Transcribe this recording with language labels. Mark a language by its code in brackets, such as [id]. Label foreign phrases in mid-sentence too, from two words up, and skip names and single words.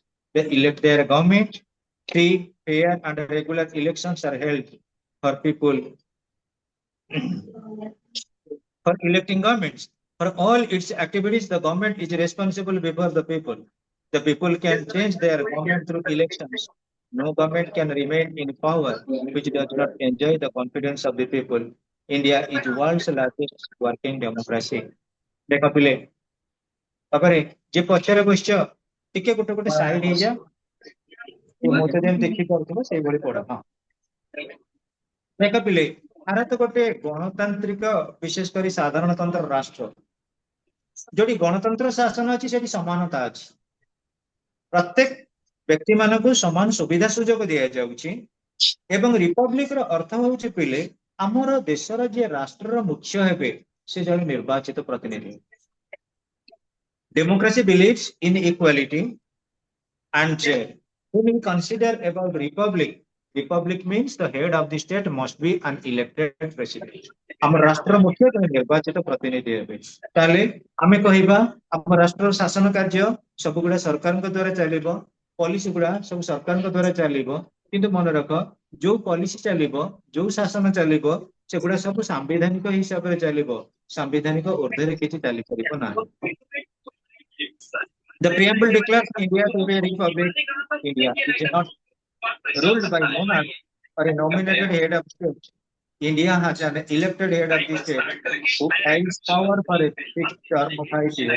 [en] They elect their government. Free, fair, and regular elections are held for people for electing governments. For all its activities, the government is responsible before the people. The people can change their government through elections. No government can remain in power which does not enjoy the confidence of the people. India is world's largest working democracy. [or] ଦେଖ ପିଲେ ତାପରେ ଯେ ପଛରେ ବସିଛ ଟିକେ ଗୋଟେ ଗୋଟେ ସାଇଡ ହେଇଯା ମତେ ଯେମିତି ଦେଖିପାରୁଥିବ ସେଇଭଳି ପଢ ହଁ ଦେଖ ପିଲେ ଭାରତ ଗୋଟେ ଗଣତାନ୍ତ୍ରିକ ବିଶେଷ କରି ସାଧାରଣତନ୍ତ୍ର ରାଷ୍ଟ୍ର ଯୋଉଠି ଗଣତନ୍ତ୍ର ଶାସନ ଅଛି ସେଠି ସମାନତା ଅଛି ପ୍ରତ୍ୟେକ ବ୍ୟକ୍ତି ମାନଙ୍କୁ ସମାନ ସୁବିଧା ସୁଯୋଗ ଦିଆଯାଉଛି ଏବଂ ରିପବ୍ଲିକ ର ଅର୍ଥ ହଉଛି ପିଲେ ଆମର ଦେଶର ଯିଏ ରାଷ୍ଟ୍ରର ମୁଖ୍ୟ ହେବେ ସେ ଜଣେ ନିର୍ବାଚିତ ପ୍ରତିନିଧି [en] democracy believes in equality and when we consider about republic republic means the head of the state must be an elected president [or] ଆମ ରାଷ୍ଟ୍ର ମୁଖ୍ୟ ଜଣେ ନିର୍ବାଚିତ ପ୍ରତିନିଧି ହେବେ ତାହେଲେ ଆମେ କହିବା ଆମ ରାଷ୍ଟ୍ରର ଶାସନ କାର୍ଯ୍ୟ ସବୁଗୁଡା ସରକାରଙ୍କ ଦ୍ୱାରା ଚାଲିବ ପଲିସି ଗୁଡା ସବୁ ସରକାରଙ୍କ ଦ୍ୱାରା ଚାଲିବ କିନ୍ତୁ ମନେ ରଖ ଯୋଉ ପଲିସି ଚାଲିବ ଯୋଉ ଶାସନ ଚାଲିବ ସେଗୁଡା ସବୁ ସାମ୍ବିଧାନିକ ହିସାବରେ ଚାଲିବ ସାମ୍ବିଧାନିକ ଊର୍ଦ୍ଧ୍ୱରେ କିଛି ଚାଲିପାରିବ ନାହିଁ [en] The preamble declares India to be a republic. India is not ruled by monarch or a nominated head of state. India has an elected head of the state who has power for a fixed term of 5 years.